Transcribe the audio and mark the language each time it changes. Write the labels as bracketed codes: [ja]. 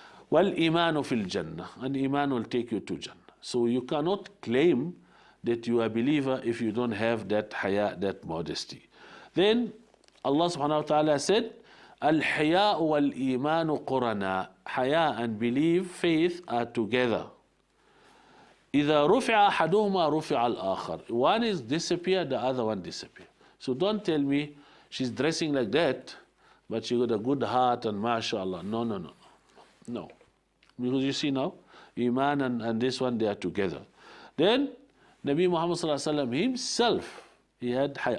[ar] Wal-imanu fil jannah. [en] And iman will take you to jannah. So you cannot claim that you are a believer if you don't have that haya, that modesty. Then Allah subhanahu wa ta'ala said, [ar] Al-haya'u wal-imanu qurana. [en] Haya and belief, faith are together. [ar] إذا رفع أحدهما رفع الآخر. [en] One is disappear, the other one disappear. So don't tell me she's dressing like that, but she got a good heart and mashallah. No, no, no, no. Because you see now, Iman and this one, they are together. Then Nabi Muhammad sallallahu alaihi wasallam himself, he had haya.